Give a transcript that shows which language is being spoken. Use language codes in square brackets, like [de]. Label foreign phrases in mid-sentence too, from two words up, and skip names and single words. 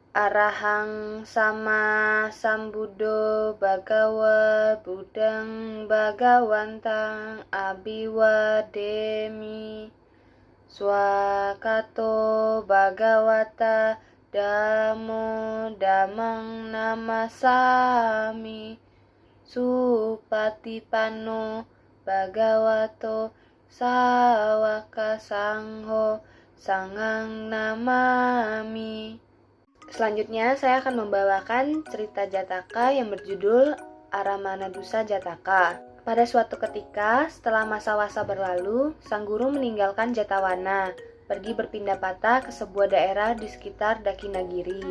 [pi] Arahang sama sambuddho bhagava buddhang bhagawantang abhiwademi swakato bhagavata dhammo dhammang namasami supatipanno bhagavato sawaka sangho sanghang namami. [id] Selanjutnya saya akan membawakan cerita Jataka yang berjudul Aramanadusa Jataka. Pada suatu ketika, setelah masa-wasa berlalu, sang guru meninggalkan Jatawana, pergi berpindah patah ke sebuah daerah di sekitar Dakinagiri.